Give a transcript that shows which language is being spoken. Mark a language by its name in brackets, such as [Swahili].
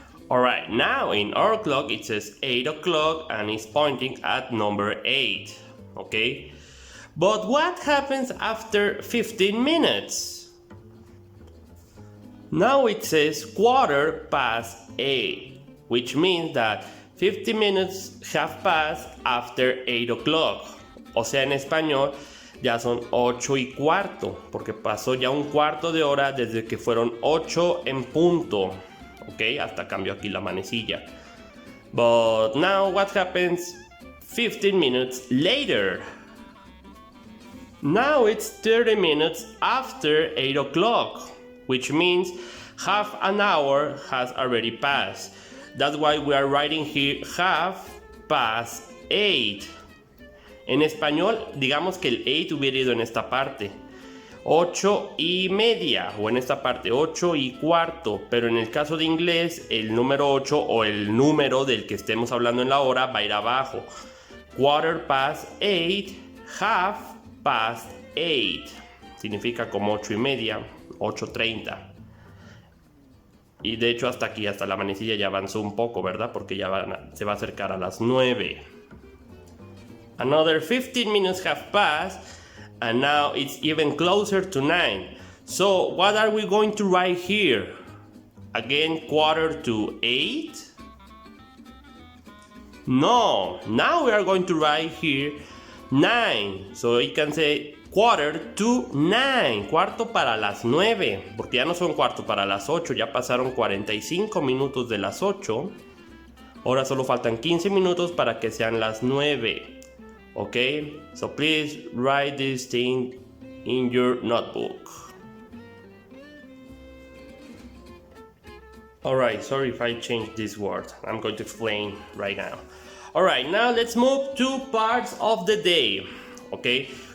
[English] Alright, now in our clock it says 8 o'clock and it's pointing at number 8. Okay? But what happens after 15 minutes? Now it says 8:15, which means that 50 minutes have passed after 8 o'clock. [Spanish] O sea, en español ya son 8:15, porque pasó ya un cuarto de hora desde que fueron 8 en punto. Ok, hasta cambio aquí la manecilla. [English] But now what happens 15 minutes later? Now it's 30 minutes after 8 o'clock, which means half an hour has already passed. That's why we are writing here 8:30. [Spanish] En español, digamos que el 8 hubiera ido en esta parte. 8:30, o en esta parte 8:15, pero en el caso de inglés el número 8 o el número del que estemos hablando en la hora va a ir abajo. 8:15, 8:30 significa como 8:30, 8:30. Y de hecho hasta aquí, hasta la manecilla ya avanzó un poco, ¿verdad? Porque ya se va a acercar a las 9. [English] Another 15 minutes have passed, and now it's even closer to 9. So what are we going to write here? Again, 7:45? No, now we are going to write here 9. So you can say [Spanish] 8:45, cuarto para las 9, porque ya no son cuarto para las 8, ya pasaron 45 minutos de las 8. Ahora solo faltan 15 minutos para que sean las 9. [English] Okay, so please write this thing in your notebook. Alright, sorry if I changed this word. I'm going to explain right now. Alright, now let's move to parts of the day. Okay?